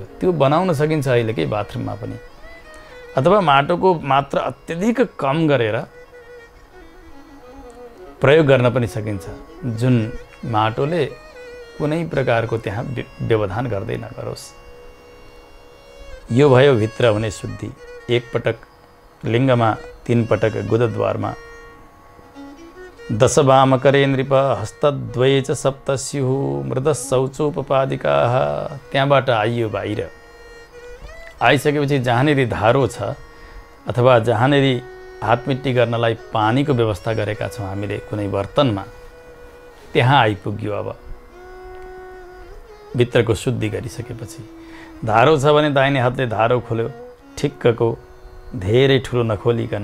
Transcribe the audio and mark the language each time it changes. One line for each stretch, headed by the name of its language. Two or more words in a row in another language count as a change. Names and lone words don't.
Nepali: त्यो बनाउन सकिन्छ अहिलेकै बाथरुममा पनि। अथवा माटोको मात्रा अत्यधिक कम गरेर प्रयोग गर्न पनि सकिन्छ, जुन माटोले कुनै प्रकारको त्यहाँ व्यवधान गर्दै नगरोस्। यो भयो भित्र हुने शुद्धि। 1 पटक लिङ्गमा, 3 पटक गुदद्वारमा।
Sanskrit: 10 वाम करे नृप हस्तद्वये च सप्त स्युः मृद शौचोपपादिकाः।
Nepali: त्यहाँबाट आइयो बाहिर। आइसकेपछि जहाँनिर धारो छ अथवा जहाँनिर हातमिट्टी गर्नलाई पानीको व्यवस्था गरेका छौँ हामीले कुनै बर्तनमा, त्यहाँ आइपुग्यो। अब भित्रको शुद्धि गरिसकेपछि धारो छ भने दाहिने हातले धारो खोल्यो ठिक्कको, धेरै ठुलो नखोलिकन।